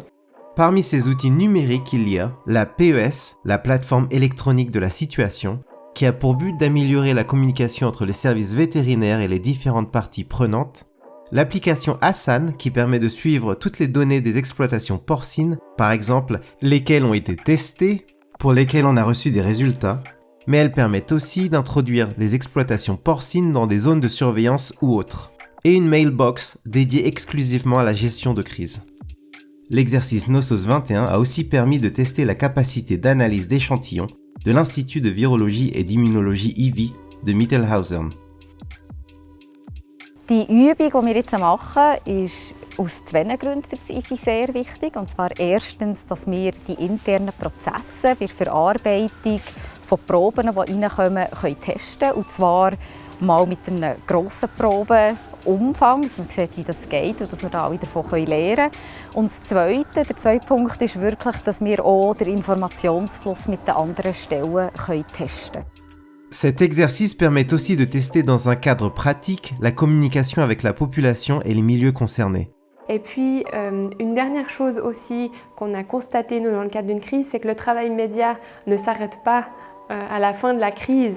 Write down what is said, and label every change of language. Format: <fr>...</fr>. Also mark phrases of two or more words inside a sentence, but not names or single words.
<fr>Parmi ces outils numériques, il y a la PES, la plateforme électronique de la situation, qui a pour but d'améliorer la communication entre les services vétérinaires et les différentes parties prenantes, l'application Hassan qui permet de suivre toutes les données des exploitations porcines, par exemple lesquelles ont été testées, pour lesquelles on a reçu des résultats, mais elle permet aussi d'introduire les exploitations porcines dans des zones de surveillance ou autres, et une mailbox dédiée exclusivement à la gestion de crise. L'exercice Nossos 21 a aussi permis de tester la capacité d'analyse d'échantillons de l'Institut de virologie et d'immunologie IVI de Mittelhausen.</fr> <de>Die Übung, die wir jetzt machen, ist aus zwei Gründen für das IFI sehr wichtig. Und zwar erstens, dass wir die internen Prozesse bei der Verarbeitung von Proben, die reinkommen, testen können. Und zwar mal mit einem grossen Probenumfang, dass man sieht, wie das geht und dass wir da alle davon lernen können. Und der zweite Punkt ist wirklich, dass wir auch den Informationsfluss mit den anderen Stellen testen können.</de> <fr>Cet exercice permet aussi de tester dans un cadre pratique la communication avec la population et les milieux concernés. Et puis, une dernière chose aussi qu'on a constaté nous dans le cadre d'une crise, c'est que le travail média ne s'arrête pas à la fin de la crise.</fr>